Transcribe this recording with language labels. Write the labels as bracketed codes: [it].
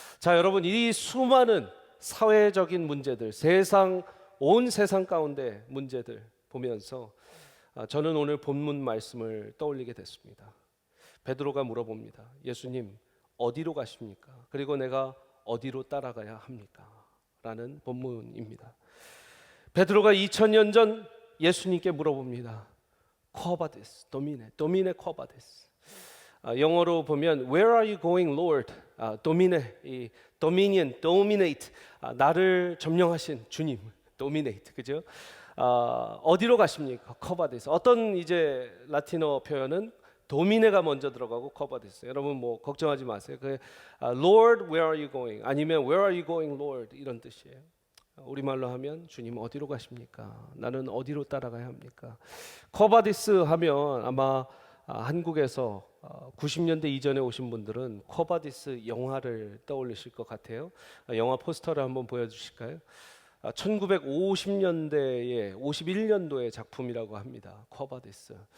[ko] 자, 여러분, 이 수많은 사회적인 문제들, 온 세상 가운데 문제들 보면서 저는 오늘 본문 말씀을 떠올리게 됐습니다. 베드로가 물어봅니다. 예수님, 어디로 가십니까? 그리고 내가 어디로 따라가야 합니까? 라는 본문입니다. 베드로가 2000년 전 예수님께 물어봅니다. 코바데스, 도미네 코바데스. 영어로 보면 [en] Where are you going, Lord? [ko] 도미네, 이 dominion, dominate, 나를 점령하신 주님, dominate, 그죠? 어디로 가십니까? 코바데스. 어떤 이제 라틴어 표현은 도미네가 먼저 들어가고 코바데스. 여러분 뭐 걱정하지 마세요. [en] Lord, where are you going? [ko] 아니면 [en] Where are you going, Lord? [ko] 이런 뜻이에요. 우리말로 하면 주님 어디로 가십니까? 나는 어디로 따라가야 합니까? 코바디스 하면 아마 한국에서 90년대 이전에 오신 분들은 코바디스 영화를 떠올리실 것 같아요. 영화 포스터를 한번 보여주실까요? 1950년대에 51년도의 작품이라고 합니다. 코바디스.